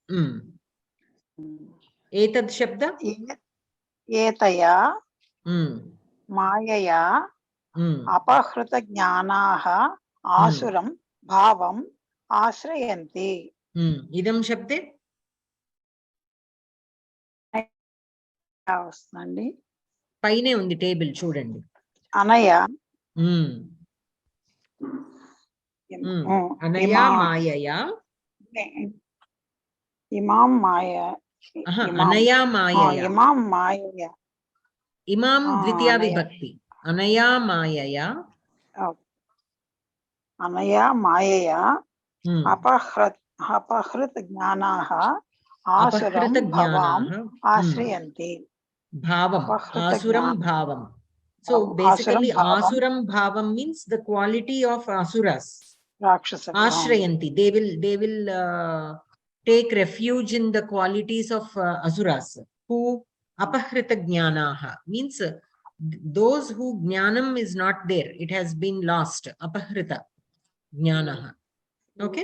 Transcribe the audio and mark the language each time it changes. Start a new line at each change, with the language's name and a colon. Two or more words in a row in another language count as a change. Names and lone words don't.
Sanskrit: एतद् शब्द? एतया मायया अपहृतज्ञानाः आसुरं भावम् आश्रयन्ति. इदं शब्दे?
Telugu: వస్తుందండి. పైనే ఉంది టేబుల్ చూడండి.
Sanskrit: అనయ అనయ మాయయ ఇమాం మాయ అనయ మాయయ ఇమాం మాయయ ఇమాం ద్వితీయ విభక్తి. అనయ మాయయ అనయ మాయయ అపహృత జ్ఞానాః ఆసురం భవాం ఆశ్రయంతి. भावम्, आसुरं भावम्.
English: So basically
Sanskrit: आसुरं भावम्
English: means the quality of asuras.
Sanskrit: Ashrayanti.
English: They will take refuge in the qualities of asuras. Who
Sanskrit: अपहृतज्ञानाः
English: means those who jnanam is not there. It has been lost.
Sanskrit: अपहृतज्ञानाः.
English: Okay.